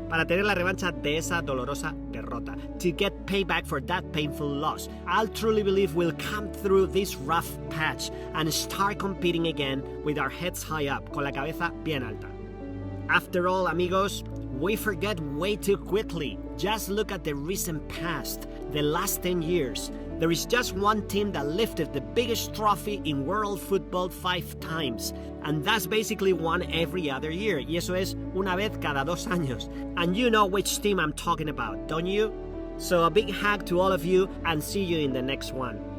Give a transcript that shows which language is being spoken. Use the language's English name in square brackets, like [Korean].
[Spanish] Para tener la revancha de esa dolorosa derrota. [English] To get payback for that painful loss. I'll truly believe we'll come through this rough patch and start competing again with our heads high up, [Spanish] con la cabeza bien alta. [English] After all, amigos, we forget way too quickly. Just look at the recent past, the last 10 years. There is just one team that lifted the biggest trophy in world football 5 times. And that's basically one every other year. [Spanish] Y eso es una vez cada 2 años. [English] And you know which team I'm talking about, don't you? So a big hug to all of you and see you in the next one.